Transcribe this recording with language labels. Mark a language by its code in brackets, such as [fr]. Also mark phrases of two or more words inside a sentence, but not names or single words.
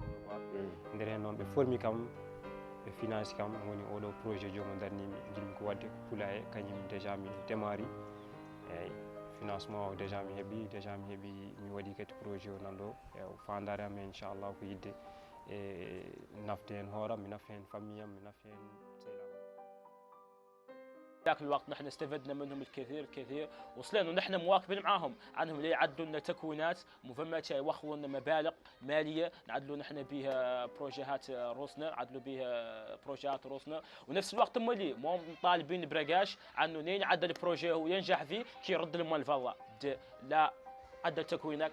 [ff] nder hen noon ɓe formi kam ɓe finance kam woni oɗo projet jomo darnimi jinmi ko wadde Poulaye kañum déjà mi démarri eyyi financement o déjà mi heeɓi mi waɗi kadi projet o nanɗo e fandare am inchallah ko yidde e nafde hen hooram mi nafa hen famille am mi nafa hen sehlam. [ar] ذاك الوقت نحن استفدنا منهم الكثير وصلنا ونحن مواكبين معاهم عنهم اللي يعدوا لنا تكوينات مفهمات يوخروا لنا مبالغ ماليه نعدلوا نحن بها بروجيهات روسنا نعدلوا بها بروجيهات روسنا ونفس الوقت مولي مو طالبين برقاش عنه نين عدل البروجي هو ينجح فيه كي يرد المال فضا لا عدل تكوينك